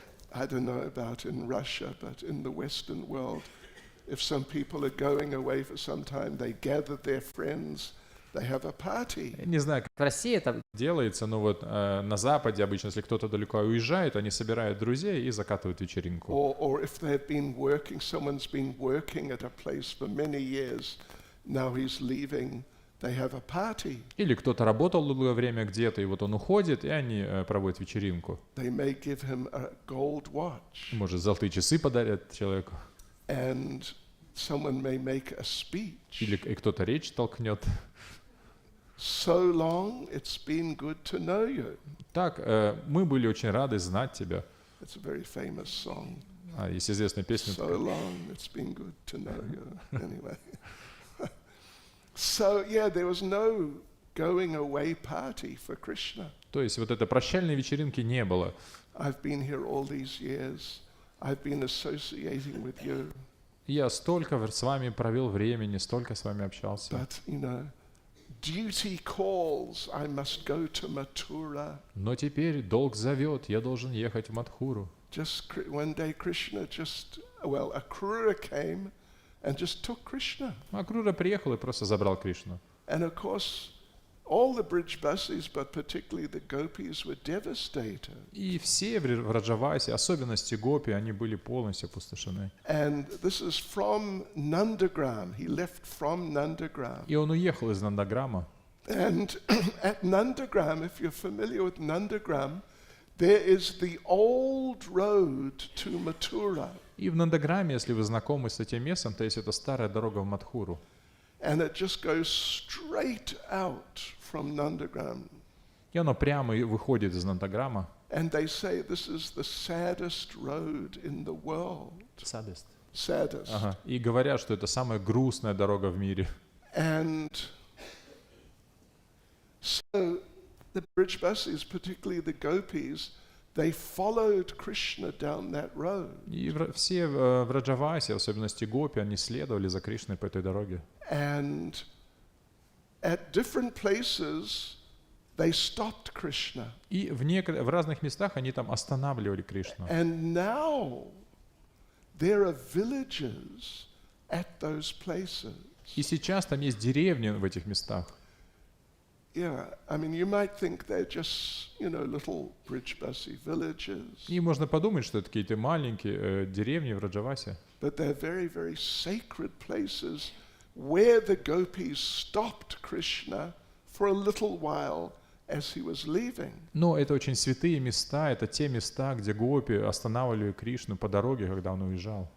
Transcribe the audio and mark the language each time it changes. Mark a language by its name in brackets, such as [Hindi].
[English] I don't know about in Russia, but in the Western world, if some people are going away for some time, they gather their friends, they have a party. [Russian] Не знаю, как в России это делается, но вот на Западе обычно, если кто-то далеко уезжает, они собирают друзей и закатывают вечеринку. [English] Or if they've been working, someone's been working at a place for many years, now he's leaving, they have a party. [Russian] Или кто-то работал долгое время где-то, и вот он уходит, и они проводят вечеринку. [English] They may give him a gold watch. [Russian] Может, золотые часы подарят человеку. [English] And someone may make a speech. [Russian] Или и кто-то речь толкнет. [English] So long, it's been good to know you. [Russian] Так, мы были очень рады знать тебя. [English] It's a very famous song. [Russian] Есть известная песня. [English] So long, it's been good to know you. Anyway. So, yeah, there was no going away party for Krishna. [Russian] То есть вот этой прощальной вечеринки не было. [English] I've been here all these years. I've been associating with you. [Russian] Я столько с вами провел времени, столько с вами общался. [English] But, duty calls, I must go to Mathura. [Russian] Но теперь долг зовет, я должен ехать в Мадхуру. [English] Just one day Krishna Akrura came and just took Krishna. [Russian] Акрура приехал и просто забрал Кришну. [English] And of course, all the Brijbasis, but particularly the gopis, were devastated. [Russian] И все в Раджавасе, особенности гопи, они были полностью опустошены. [English] And this is from Nandagram. He left from Nandagram. [Russian] И он уехал из Нандаграма. [English] And at Nandagram, if you're familiar with Nandagram, There is the old road to Mathura, [Russian] И в Нандаграме, если вы знакомы с этим местом, то есть это старая дорога в Мадхуру. [English] and it just goes straight out from Nandagram. [Russian] И оно прямо и выходит из Нандаграма. [English] And they say this is the saddest road in the world. Saddest. [Russian] Ага. И говорят, что это самая грустная дорога в мире. [English] And so the Brijbasis, particularly the gopis, they followed Krishna down that road. [Russian] И все в Раджавасе, в особенности гопи, они следовали за Кришной по этой дороге. [English] And at different places, they stopped Krishna. [Russian] И в разных местах они там останавливали Кришну. [English] And now there are villages at those places. [Russian] И сейчас там есть деревни в этих местах. [English] Yeah, I mean, you might think they're just, little Brijbasi villages. [Russian] И можно подумать, что это какие-то маленькие деревни в Раджавасе. [English] But they're very, very sacred places where the gopis stopped Krishna for a little while as he was leaving. [Russian] Но это очень святые места, это те места, где гопи останавливали Кришну по дороге, когда он уезжал.